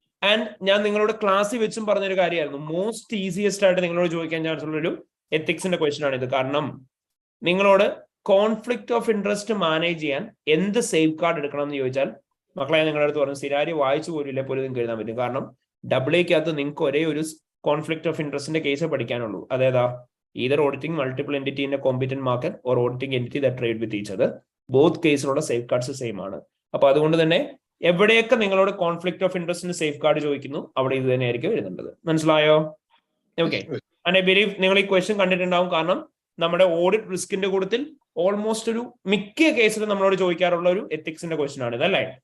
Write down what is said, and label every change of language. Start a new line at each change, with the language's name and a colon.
Malayalam: And ഞാൻ നിങ്ങളോട് ക്ലാസ്സിൽ വെച്ചും പറഞ്ഞൊരു കാര്യമായിരുന്നു, മോസ്റ്റ് ഈസിയസ്റ്റ് ആയിട്ട് നിങ്ങളോട് ചോദിക്കാൻ ചാൻസ് ഉള്ളൊരു എത്തിക്സിന്റെ ക്വസ്റ്റൻ ആണ് ഇത്. കാരണം നിങ്ങളോട് കോൺഫ്ലിക്ട് ഓഫ് ഇൻട്രസ്റ്റ് മാനേജ് ചെയ്യാൻ എന്ത് സേഫ് ഗാർഡ് എടുക്കണം എന്ന് ചോദിച്ചാൽ മക്കളെ നിങ്ങളുടെ അടുത്ത് പറഞ്ഞു സിനാരി വായിച്ചു പോലില്ല പോലും നിങ്ങൾക്ക് എഴുതാൻ പറ്റും. കാരണം ഡബ്ല്യുക്കകത്ത് നിങ്ങൾക്ക് ഒരേ ഒരു കോൺഫ്ലിക്ട് ഓഫ് ഇൻട്രസ്റ്റിന്റെ കേസ് പഠിക്കാനുള്ളൂ. അതേതാ?
English: either auditing multiple entity in a competent market or auditing entity that trade with each other.
Malayalam: Both കേസിലുള്ള safe guards same ആണ്. അപ്പൊ അതുകൊണ്ട് തന്നെ എവിടെയൊക്കെ നിങ്ങളോട് കോൺഫ്ലിക്ട് ഓഫ് ഇൻട്രസ്റ്റിന് സേഫ് ഗാർഡ് ചോദിക്കുന്നു അവിടെ ഇത് തന്നെയായിരിക്കും എഴുതേണ്ടത്. മനസ്സിലായോ? ഓക്കെ.
English: and I believe
Malayalam: നിങ്ങൾ ഈ ക്വസ്റ്റ്യൻ കണ്ടിട്ടുണ്ടാവും. കാരണം നമ്മുടെ ഓഡിറ്റ് റിസ്കിന്റെ കൂട്ടത്തിൽ ഓൾമോസ്റ്റ് ഒരു മിക്ക കേസിലും നമ്മളോട് ചോദിക്കാറുള്ള ഒരു എത്തിക്സിന്റെ ക്വസ്റ്റ്യൻ ആണ് ഇത്, അല്ലേ?